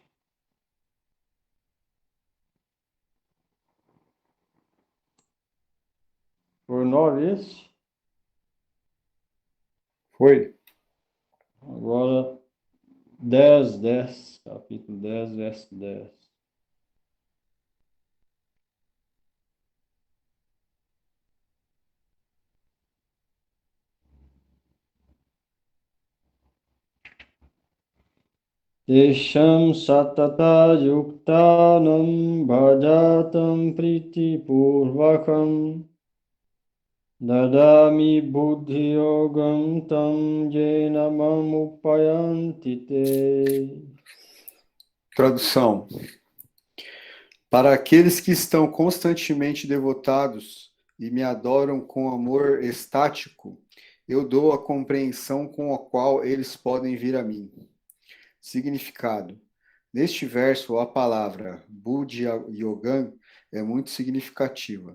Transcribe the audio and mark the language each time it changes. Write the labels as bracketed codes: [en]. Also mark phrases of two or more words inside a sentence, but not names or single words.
[pt] Foi o 9 esse? Foi. Agora 10, capítulo 10, verso 10. [sa] तेषां सतत युक्तानां भजतां प्रीतिपूर्वकम् ददामि बुद्धियोगं तं येन मामुपयान्ति ते. [pt] Tradução. Para aqueles que estão constantemente devotados e me adoram com amor estático, eu dou a compreensão com a qual eles podem vir a mim. Significado. Neste verso, a palavra Buddha Yogan é muito significativa.